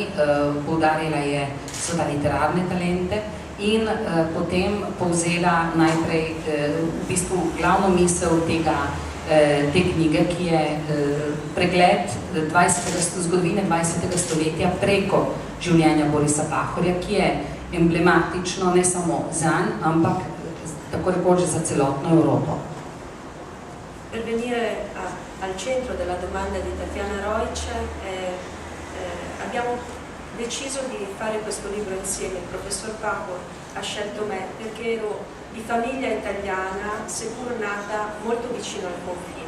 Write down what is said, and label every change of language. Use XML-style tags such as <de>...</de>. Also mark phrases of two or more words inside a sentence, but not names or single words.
<sl>Poudarila je seveda literarne talente in potem povzela najprej v bistvu glavno misel te knjige, ki je pregled zgodovine 20. stoletja preko življenja Borisa Pahorja, ki je emblematično ne samo zanj, ampak tako rekoč za celotno Evropo.</sl> <it>Per venire al centro della domanda di Tatiana Roitz, abbiamo deciso di fare questo libro insieme. Il professor Pahor ha scelto me perché ero di famiglia italiana, seppur nata molto vicino al confine.</it>